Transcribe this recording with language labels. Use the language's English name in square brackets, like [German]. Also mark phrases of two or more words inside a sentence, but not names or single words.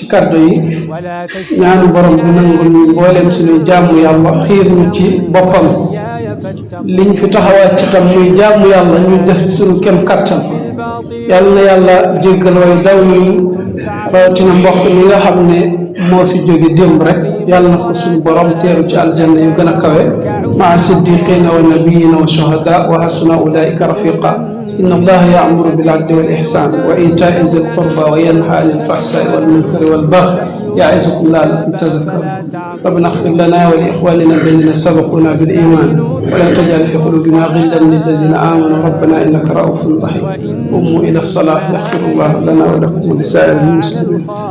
[Wolof] kàddu yi ñaanu borom bi nangul ñu mbooleem suñuy jaamu yàlla xiir ñu ci boppam liñ fi taxawaat ci tam muy jaamu yàlla ñu def suñu kem kàttan yàlla na yàlla jéggal way daw yi rawatina mbokk mi nga xam ne moo fi jóge démb rek yàlla na ko suñu borom teeru ci aljanna yu gën a kawe [Arabic] مع الصديقين والنبيين والشهداء وحسن أولئك رفيقا إن الله يأمر بالعدل والإحسان وإيتاء ذي القربى وينهى عن الفحشاء والمنكر والبغي يعظكم لعلكم تذكرون ربنا اغفر لنا ولإخواننا الذين سبقونا بالإيمان ولا تجعل في قلوبنا غلا للذين آمنوا ربنا إنك رؤوف رحيم قوموا إلى الصلاة يغفر الله لنا ولكم ولسائر المسلمين